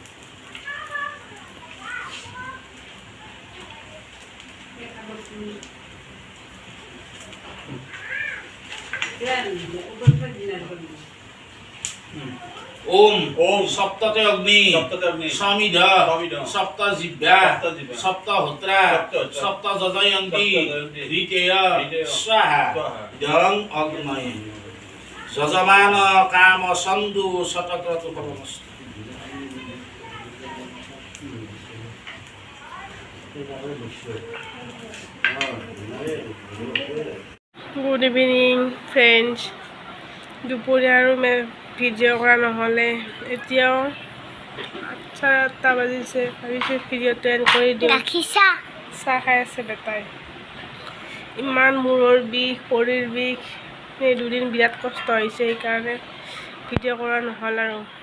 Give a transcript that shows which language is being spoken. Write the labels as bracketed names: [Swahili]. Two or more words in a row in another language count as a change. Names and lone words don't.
[Sanskrit] ओम ओम सप्तते अग्नि समिध सप्त जिह्वा सप्त होत्रा सप्त जजयन्ति ऋतेय स्वाहा इदं अग्नये यजमान काम सन्तु शतक्रतु फलमस्तु [English] good evening friends [Assamese] দুপৰীয়া আৰু ভিডিঅ' কৰা নহ'লে এতিয়াও 8:30 বাজিছে ভাবিছোঁ ভিডিঅ'টো এণ্ড কৰি দিওঁ চাহ খাই আছে বেটাই ইমান মূৰৰ বিষ ভৰিৰ বিষ এই দুদিন বিৰাট কষ্ট হৈছে সেইকাৰণে ভিডিঅ' কৰা নহ'ল আৰু